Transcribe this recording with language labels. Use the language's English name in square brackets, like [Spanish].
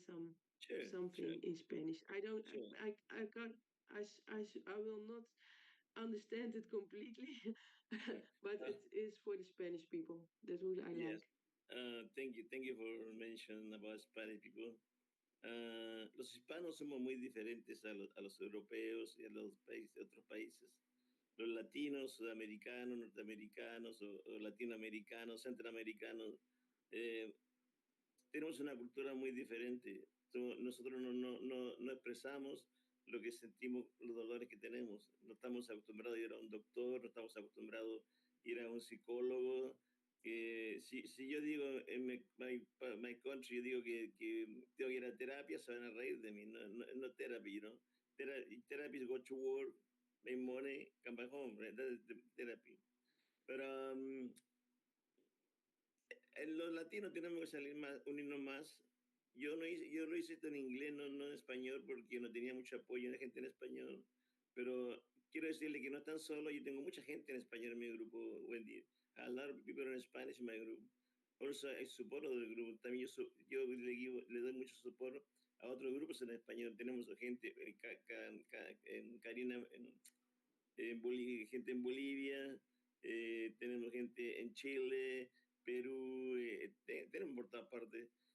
[English] Sure. Sure. something in Spanish. I don't. Sure. I can't. I will not understand it completely, but Uh, it is for the Spanish people. That's what I yes. like. Thank you. Thank you for mentioning about Spanish people. [Spanish] Los hispanos somos muy diferentes a los europeos y a los países, otros países. Los latinos, sudamericanos, norteamericanos o latinoamericanos, centroamericanos, eh, tenemos una cultura muy diferente. Nosotros no expresamos lo que sentimos, los dolores que tenemos. No estamos acostumbrados a ir a un doctor, no estamos acostumbrados a ir a un psicólogo. Si yo digo en [English] my country, [Spanish] yo digo que tengo que ir a terapia, se van a reír de mí. [English] No therapy, [Spanish] ¿no? [English] Therapy is go to work, make money, come back home. Right? That is the therapy. [Spanish] Pero los latinos tenemos que salir más, unirnos más. Yo lo hice esto en inglés, no en español, porque no tenía mucho apoyo de gente en español. Pero quiero decirle que no están solos. Yo tengo mucha gente en español en mi grupo, Wendy. [English] A lot of people in Spanish in my group. Also, [Spanish] hay soporte del grupo. También yo le doy mucho soporte a otros grupos en español. Tenemos gente, en Karina, gente en Bolivia, tenemos gente en Chile, Perú, tenemos por todas partes.